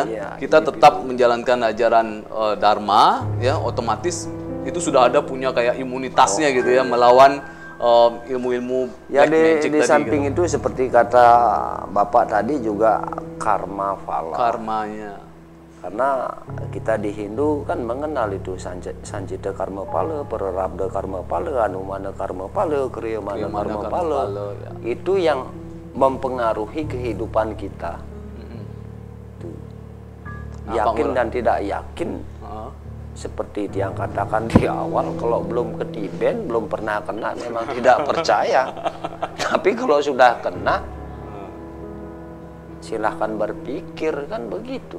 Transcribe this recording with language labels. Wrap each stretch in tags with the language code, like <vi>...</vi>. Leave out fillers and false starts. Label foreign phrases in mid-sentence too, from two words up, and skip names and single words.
<id>Kita tetap menjalankan ajaran dharma ya, otomatis itu sudah ada punya kayak imunitasnya gitu ya, melawan ilmu-ilmu ya. Di tadi, samping gitu. Itu seperti kata Bapak tadi juga</id> <sa>karma fala.</sa> <id>Karmanya. Karena kita di Hindu kan mengenal itu</id> <sa>Sancita Karma Pala, Prarabdha Karma Pala, Anumana Karma Pala, Kriyamana Karma Pala.</sa> <id>Ya. Itu yang mempengaruhi kehidupan kita. Tuh. Yakin dan tidak yakin. Seperti yang katakan di awal, kalau belum ketiben, belum pernah kena, memang tidak percaya. Tapi kalau sudah kena, silahkan berpikir, kan begitu.</id>